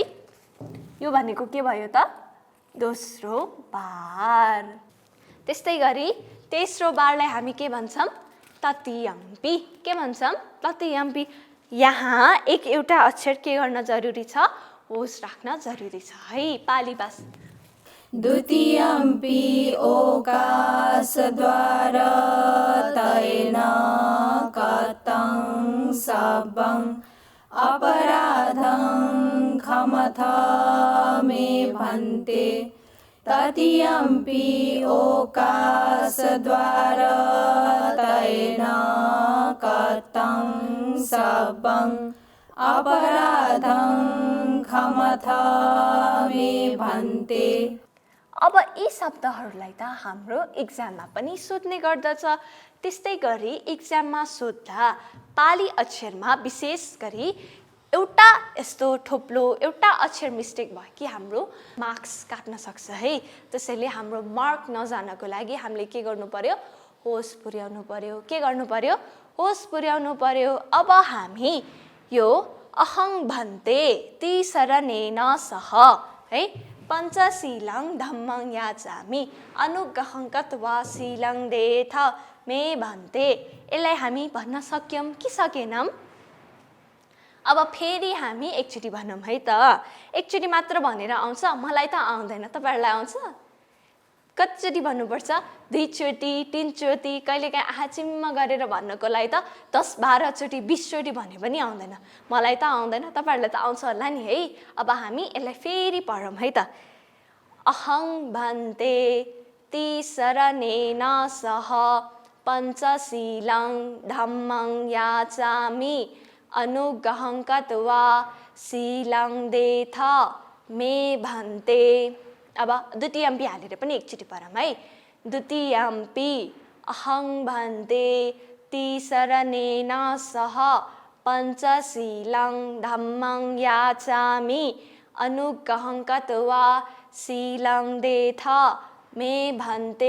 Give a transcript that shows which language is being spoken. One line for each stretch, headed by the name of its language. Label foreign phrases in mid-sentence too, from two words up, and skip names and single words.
Nepali: यो भनेको के भयो त दोस्रो बार। त्यस्तै गरी तेस्रो बारलाई हामी के भन्छौँ तृतीयम्पी। के भन्छौँ तृतीयम्पी। यहाँ एउटा अक्षर के गर्न जरुरी छ, होस राख्न जरुरी छ है। पाली बास
Pali: द्वितीयम्पि ओकासद्वार तयेन कतं सबं अपराधं क्षमथ मे भन्ते। तृतीयम्पि ओकासद्वार तयेन कतं सबं अपराधं क्षमथ मे भन्ते।
Nepali: अब यी शब्दहरूलाई त हाम्रो इक्जाममा पनि सोध्ने गर्दछ। त्यस्तै गरी इक्जाममा सोध्दा पाली अक्षरमा विशेष गरी एउटा यस्तो थोप्लो एउटा अक्षर मिस्टेक भयो कि हाम्रो मार्क्स काट्न सक्छ है। त्यसैले हाम्रो मार्क नजानको लागि हामीले के गर्नु पर्यो, होस पुर्याउनु पर्यो। के गर्नु पर्यो, होस पुर्याउनु पर्यो। अब हामी यो
Pali: अहं भन्ते ती शरणेन सह है पञ्चशीलं धम्मं याचामि अनुगहं कत्वा शीलं देथ मे भन्ते।
Nepali: यसलाई हामी भन्न सक्यौँ कि सकेनौँ? अब फेरि हामी एकचोटि भनौँ है त। एकचोटि मात्र भनेर आउँछ, मलाई त आउँदैन, तपाईँहरूलाई आउँछ? कतिचोटि भन्नुपर्छ, 2 चोटि 3 चोटि, कहिलेकाहीँ आँचिम्म गरेर भन्नको लागि त 10-12 चोटि 20 चोटि भने पनि आउँदैन। मलाई त आउँदैन, तपाईँहरूलाई त आउँछ होला नि है। अब हामी यसलाई फेरि पढौँ है त।
Pali: अहं भन्ते ती शरणेन सह पञ्चशीलं धम्मं याचामि अनुगहं कत्वा शीलं देथ मे भन्ते।
Nepali: अब द्वितीयम्पी हालेर पनि एकचोटि पढौँ है।
Pali: द्वितीयम्पी अहं भन्ते ती शरणेन सह पञ्चशीलं धम्मं याचामि अनुगहं कत्वा शीलं देथ मे भन्ते।